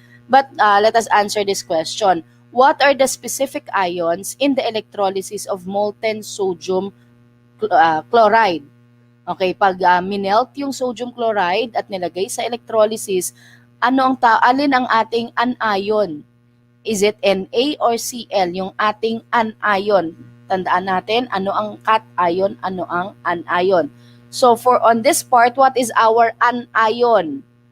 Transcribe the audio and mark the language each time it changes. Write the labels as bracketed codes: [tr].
[en] But let us answer this question. What are the specific ions in the electrolysis of molten sodium chloride? [tl] Okay, pag minelt yung sodium chloride at nilagay sa electrolysis, alin ang ating anion? [en] Is it Na or Cl, [tl] yung ating anion? Tandaan natin, ano ang cation, ano ang anion. [en] So, on this part, what is our anion?